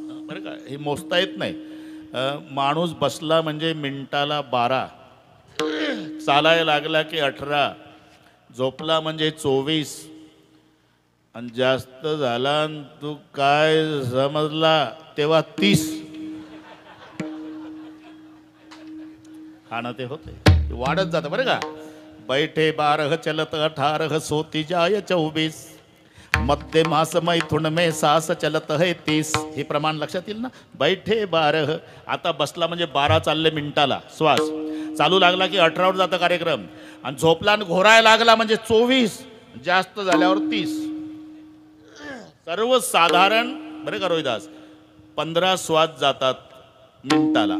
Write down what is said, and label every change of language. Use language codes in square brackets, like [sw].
[mr] बरं का, हे मोजता येत नाही. माणूस बसला म्हणजे मिनिटाला 12, चालायला लागला की 18, झोपला म्हणजे 24, आणि जास्त झाला तू काय समजला तेव्हा 30. हा ना, ते होते, वाढत जातं बरं का. [hi] बैठे 12 चलत 18 सोती जाय 24, मध्य मास मैथुन में सास चलत है 30. [mr] हे प्रमाण लक्षात येईल ना. [hi] बैठे 12, [mr] आता बसला म्हणजे 12 चालले मिनिटाला श्वास. चालू लागला की 18वर जातं कार्यक्रम, आणि झोपला आणि घोरायला लागला म्हणजे 24, जास्त झाल्यावर 30. सर्वसाधारण बरं का रोहिदास, 15 श्वास जातात मिनिटाला.